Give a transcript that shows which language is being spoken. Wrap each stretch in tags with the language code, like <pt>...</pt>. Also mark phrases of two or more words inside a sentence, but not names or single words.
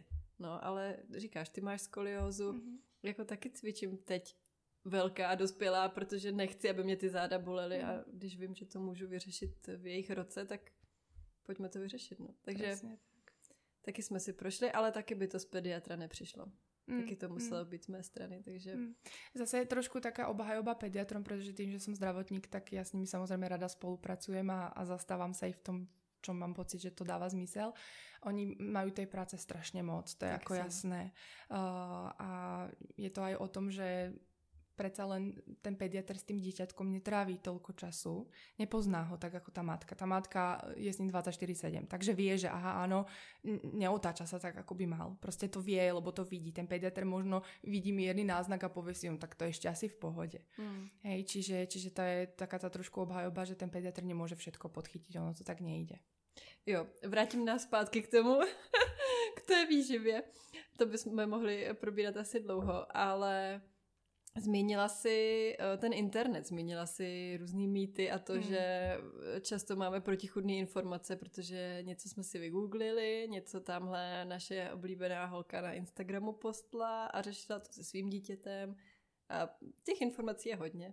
<cs>No, ale říkáš, ty máš skoliózu, jako taky cvičím teď velká a dospělá, protože nechci, aby mě ty záda bolely a když vím, že to můžu vyřešit v jejich roce, tak pojďme to vyřešit. No. Takže taky jsme si prošli, ale taky by to z pediatra nepřišlo. Taky to muselo být z mé strany, takže...</cs> <sk>Zase je trošku taká obhajoba pediatrom, pretože tým, že som zdravotník, tak ja s nimi samozrejme rada spolupracujem a zastávam sa ich v tom, čo mám pocit, že to dáva zmysel. Oni majú tej práce strašne moc, to je tak ako jasné. A je to aj o tom, že predsa len ten pediatr s tým dieťatkom netráví toľko času, nepozná ho tak ako tá matka. Tá matka je s ním 24/7, takže vie, že aha, áno, neotáča sa tak, ako by mal. Proste to vie, lebo to vidí. Ten pediatr možno vidí mierny náznak a povie si, tak to je ešte asi v pohode. Hej, čiže to je taká tá trošku obhajoba, že ten pediatr nemôže všetko podchytiť, ono to tak nejde.</sk> <cs>Jo, vrátím nás zpátky k tomu, k té výživě. To bychom mohli probírat asi dlouho, ale zmínila si ten internet, zmínila si různý mýty a to, že často máme protichůdné informace, protože něco jsme si vygooglili, něco tamhle naše oblíbená holka na Instagramu postla a řešila to se svým dítětem a těch informací je hodně.</cs>